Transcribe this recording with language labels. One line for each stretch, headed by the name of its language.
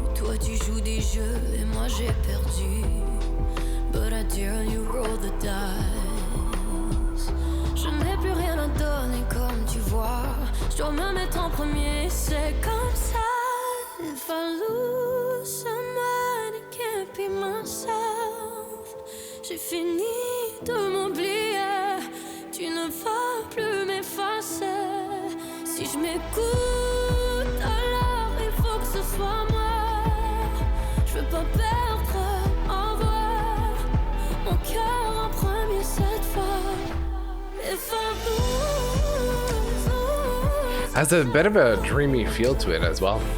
French: Toi tu joues des jeux et moi j'ai perdu.
English: But I dare you roll the dice.
French: Je n'ai plus rien à donner comme tu vois. Je dois me mettre en premier, c'est comme ça.
English: If I lose someone, I can't be myself.
French: J'ai fini de m'oublier. Tu ne vas plus m'effacer. Si je m'écoute, alors il faut que ce soit moi. Je veux pas perdre en voix. Mon cœur en premier cette fois.
English: If I lose, Has a bit of a dreamy feel to it as well.